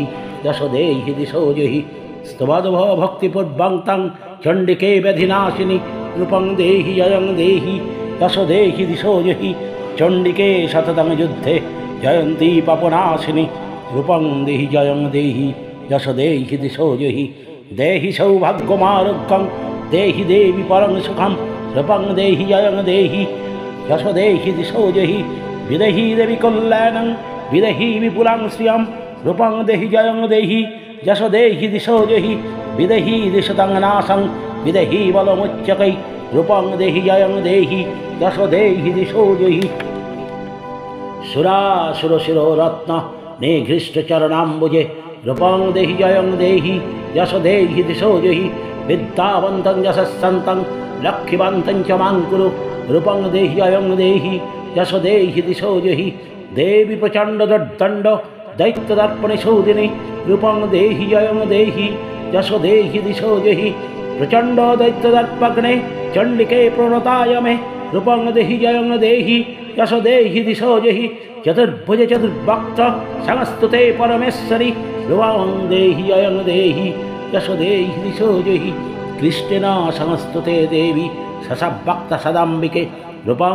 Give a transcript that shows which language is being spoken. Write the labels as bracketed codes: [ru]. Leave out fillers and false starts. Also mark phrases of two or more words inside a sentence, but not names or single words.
[sa] যশ দেহি দিশো জহি স্তবদ্ভ ভক্তিপূর্বং তং চণ্ডিকে ব্যাধিনাশিনী রূপং দেহি জয়ং দেহি যশ দেহি দিশো জহি চণ্ডিকে শততম যুদ্ধে জয়ন্তী পাপনাশিনী রূপং দেহি জয়ং দেহি যশ দেহি দিশো জহি দেহি সৌভাগ্যমারোগ্যং দেহি দেবী পরং সুখম রূপং দেহি জয়ং দেহি যশ দেহি দিশো জহি বিদেহি দেবী কল্যাণং বিদেহি বিপুলাং শ্রিয়ং রূপং দেহি জয়ং দেহি যশ দেহি দিশো জহি বিদেহি দিশতং নাশং বিদেহি বলমুচ্যकै রূপং দেহি জয়ং দেহি যশ দেহি দিশো জহি সুরাসুর শিরো রত্ন নিঘৃষ্ট চরণাম্বুজে রূপং দেহি জয়ং দেহি যশ দেহি দিশো জহি বিদ্যাবন্तं যশস্সন্तं লক্ষ্মীবন্तं চ মাং কুরু রূপং দেহি জয়ং দেহি यश देहि दिशो जहि देवी प्रचंड दंड दैत्य दर्पण शोधिनी रूपं देहि जयं देहि यश देहि दिशो जहि प्रचंड दैत्य दर्पग्ने चंडिके प्रणताय मे रूपं देहि जयं देहि यश देहि दिशो जहि चतुर्भुज चतुर्भक्त समस्तुते परमेश्वरी रूपं देहि जयं देहि यश देहि दिशो जहि कृष्णेन समस्तुते देवी ससभक्त सदाम्बिके रूपं